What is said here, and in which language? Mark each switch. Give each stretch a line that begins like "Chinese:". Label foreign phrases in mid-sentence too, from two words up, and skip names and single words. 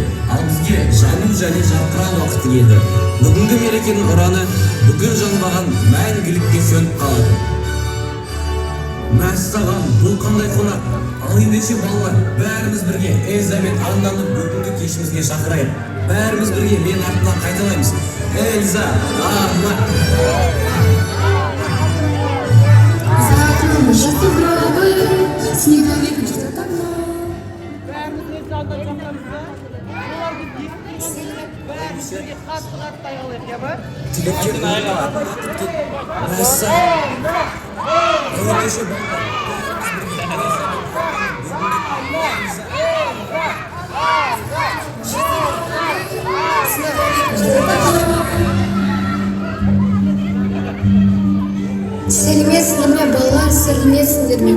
Kazakh: Ал бізге жану және жарқырау уақыты келді. Бүгінгі мерекенің ұраны бүгін жанбаған мәңгілікке сөніп қалады. Мәссаған, бұл қандай қонақ? Ал ендеше балалар, бәріміз бірге Эльза мен Аннаны бүгінгі кешімізге шақырайық. Бәріміз бірге мен артынан қайталаймыз. Эльза, Анна.
Russian: За окном жжет сугробы, снеговик ждет окно.
Kazakh: Бәріміз Эльза ата жақырымызда. Оларды естіп, бәріміз бірге қатты айғалайық, я ба? Тілектер орындалатын уақыт келді. Мәссаған. Ендеше балалар, Сәлеметсіздер ме балалар, сәлеметсіздер ме?